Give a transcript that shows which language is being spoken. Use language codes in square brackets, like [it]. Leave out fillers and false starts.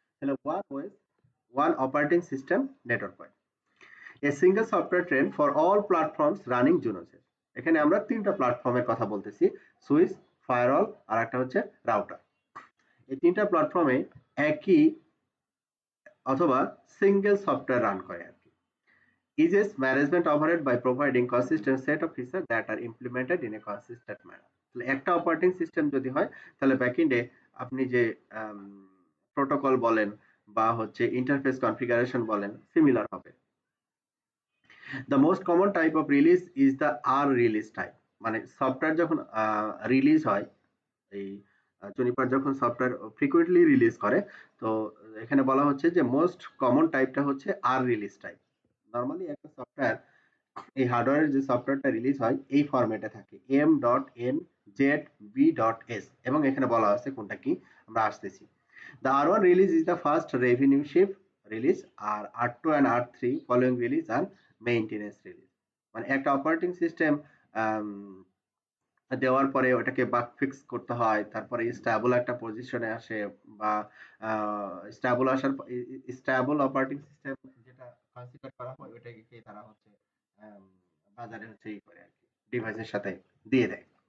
[en] তাহলে one ways one operating system network হয় a single software train for all platforms running জুনোসের। [bn] এখানে আমরা তিনটা প্ল্যাটফর্মের কথা বলতেছি, সুইচ, ফায়ারওয়াল আর একটা হচ্ছে রাউটার। এই তিনটা প্ল্যাটফর্মে একই অথবা সিঙ্গেল সফটওয়্যার রান করে আর কি। [en] Eases management overhead by providing consistent set of features that are implemented in a consistent manner। [bn] তাহলে একটা অপারেটিং সিস্টেম যদি হয় তাহলে ব্যাকএন্ডে আপনি যে প্রোটোকল বলেন বা হচ্ছে ইন্টারফেস কনফিগারেশন বলেন সিমিলার হবে। [en] The most common type of release is the R release type, [bn] মানে সফটওয়্যার যখন রিলিজ হয়, এই জুনিপার যখন সফটওয়্যার ফ্রিকুয়েন্টলি রিলিজ করে, তো এখানে বলা হচ্ছে যে মোস্ট কমন টাইপটা হচ্ছে আর রিলিজ টাইপ। নরমালি একটা সফটওয়্যার এই হার্ডওয়্যারের যে সফটওয়্যারটা রিলিজ হয় এই ফরম্যাটে থাকে m.n.z.b.s এবং এখানে বলা আছে কোনটা কি আমরা আসতেছি। [en] The R1 release is the first revenue ship release আর R2 and R3 following release আর maintenance release। [bn] মানে একটা অপারেটিং সিস্টেম দেওয়ার পরে ওটাকে বাগ ফিক্স করতে হয়, তারপরে স্টেবল একটা পজিশনে আসে বা স্টেবল আসার স্টেবল অপারেটিং সিস্টেম যেটা কনসিডার করা হয় ওটাকে তারা হচ্ছে আম, বাজারে হচ্ছে ই করে আর কি ডিভাইসের সাথে দিয়ে দেয়।